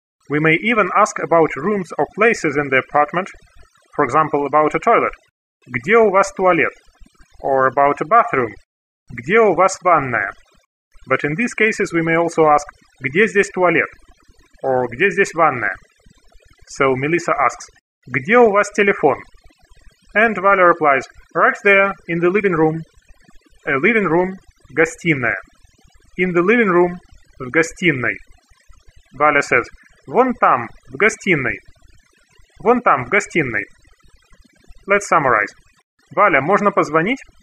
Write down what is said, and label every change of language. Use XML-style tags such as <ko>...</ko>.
<en>We may even ask about rooms or places in the apartment, for example, about a toilet.</en> <ru>Где у вас туалет?</ru> <en>Or about a bathroom.</en> <ru>Где у вас ванная?</ru> <en>But in these cases we may also ask,</en> <ru>"Где здесь туалет?"</ru> <en>Or</en> <ru>"Где здесь ванная?"</ru> <en>So Melissa asks,</en> <ru>"Где у вас телефон?"</ru> <en>And Valya replies, "Right there, in the living room." A living room,</en> <ru>гостиная.</ru> <en>In the living room,</en> <ru>в гостиной.</ru> <en>Valya says,</en> <ru>"Вон там, в гостиной." Вон там, в гостиной.</ru> <en>Let's summarize.</en> <ru>Valya, можно позвонить?</ru>